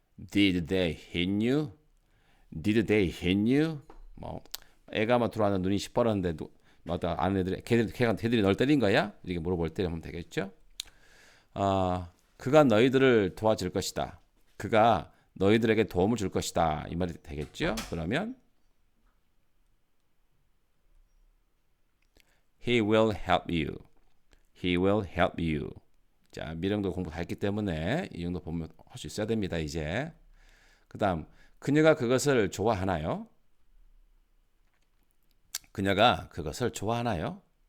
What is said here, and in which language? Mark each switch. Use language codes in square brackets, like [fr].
[en] Did they hit you? Did they hit you? [ko] 뭐 애가 막 들어와서 눈이 시퍼렀는데 아는 애들이 걔들이 널 때린 거야? 이렇게 물어볼 때 하면 되겠죠. 그가 너희들을 도와줄 것이다. 그가 너희들에게 도움을 줄 것이다. 이 말이 되겠죠. 그러면 [en] He will help you. He will help you. [ko] 자, 미령도 공부 다 했기 때문에 이 정도 보면 할 수 있어야 됩니다. 이제 그 다음 그녀가 그것을 좋아하나요? 그녀가 그것을 좋아하나요?